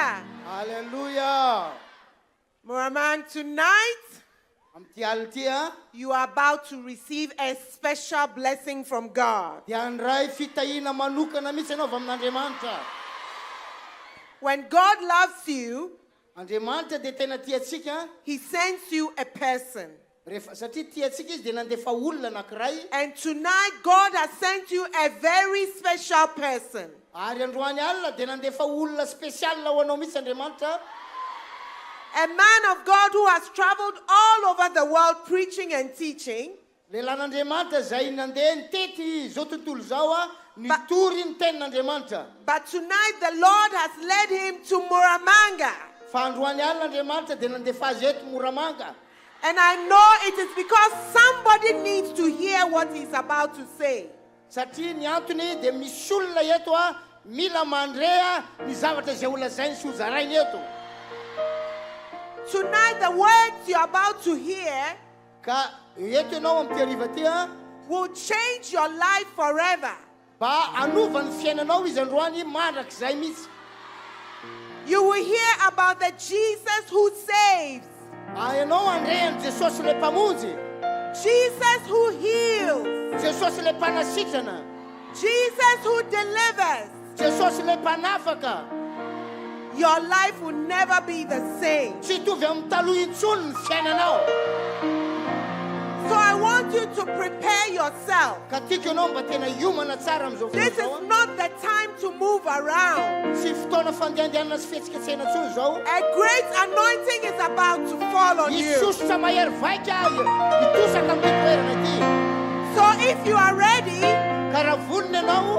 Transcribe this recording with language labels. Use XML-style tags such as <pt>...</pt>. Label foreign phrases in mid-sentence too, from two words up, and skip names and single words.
<en>Hallelujah. Moramanga, tonight</en> <mg>Mpitandrina</mg> <en>you are about to receive a special blessing from God.</en> <mg>andray fitahina manokana mihitsy anao avy amin'Andriamanitra.</mg> <en>When God loves you,</en> <mg>Andriamanitra dia tena tiatsika.</mg> <en>He sends you a person.</en> <mg>Rehefa satria tiatsika izy dia nandefa olona anankiray.</mg> <en>And tonight God has sent you a very special person.</en> <mg>Ary androany alina dia nandefa olona spesial ho anao mihitsy Andriamanitra.</mg> <en>A man of God who has traveled all over the world preaching and teaching.</en> <mg>Lehilahin'Andriamanitra izay nandeha nitety izao tontolo izao nitory ny tenin'Andriamanitra.</mg> <en>But tonight the Lord has led him to Moramanga.</en> <mg>Fa androany alina Andriamanitra dia nandefa azy eto Moramanga.</mg> <en>And I know it is because somebody needs to hear what he's about to say.</en> <mg>Satria ny antony dia misy olona eto mila mandrea ny zavatra izay olazainy sy hozarainy eto.</mg> <en>Tonight the words you're about to hear</en> <mg>Ka eto ianao amin'ity hariva ty</mg> <en>will change your life forever.</en> <mg>Ba anova ny fiainanao izy androany mandrak'izay mihitsy.</mg> <en>You will hear about the Jesus who saves.</en> <mg>Ianao andreany Jesosy le mpamonjy.</mg> <en>Jesus who heals.</en> <mg>Jesosy le mpanasitrana.</mg> <en>Jesus who delivers.</en> <mg>Jesosy le mpanafaka.</mg> <en>Your life will never be the same.</en> <mg>Tsy hitovy amin'ny taloha intsony ny fiainanao.</mg> <en>So I want you to prepare yourself.</en> <mg>Ka tiako ianao mba tena hiomana tsara amin'izao</mg> <en>This</en> <mg>fotoana</mg> <en>is not the time to move around.</en> <mg>Tsy tsy fotoana fandehandehanana sy fihetsiketsehana intsony zao.</mg> <en>A great anointing is about to fall on you.</en> <mg>Isosotra mahery vaika itosaka amin'ny toerana ity.</mg> <en>So if you are ready,</en> <mg>Ka raha vonona ianao,</mg>